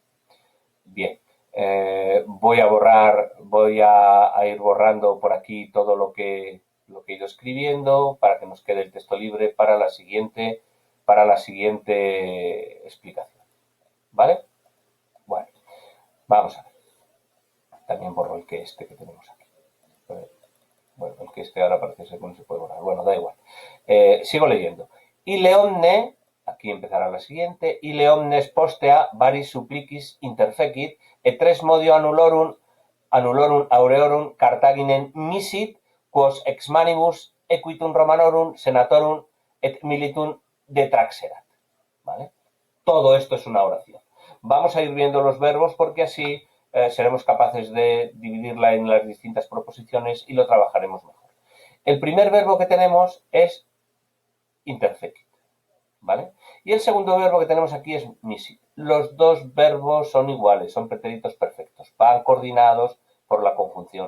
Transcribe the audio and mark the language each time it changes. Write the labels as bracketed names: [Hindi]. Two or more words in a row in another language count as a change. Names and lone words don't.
[Spanish] Bien, voy a ir borrando por aquí todo lo que he ido escribiendo para que nos quede el texto libre para la siguiente explicación. ¿Vale? Bueno, vamos a ver. También borro el que tenemos aquí. Bueno, el que ahora parece ser que no se puede borrar. Bueno, da igual. Sigo leyendo. Y [Latin] leomne, [Spanish] aquí empezará la siguiente, y [Latin] leomnes postea varis supplicis interfecit, et tres modio annulorum aureorum Carthaginem misit, quos ex manibus equitum Romanorum senatorum et militum detraxerat. [Spanish] ¿Vale? Todo esto es una oración. Vamos a ir viendo los verbos porque así seremos capaces de dividirla en las distintas proposiciones y lo trabajaremos mejor. El primer verbo que tenemos es interfecit, ¿vale? Y el segundo verbo que tenemos aquí es misit. Los dos verbos son iguales, son pretéritos perfectos, van coordinados por la conjunción.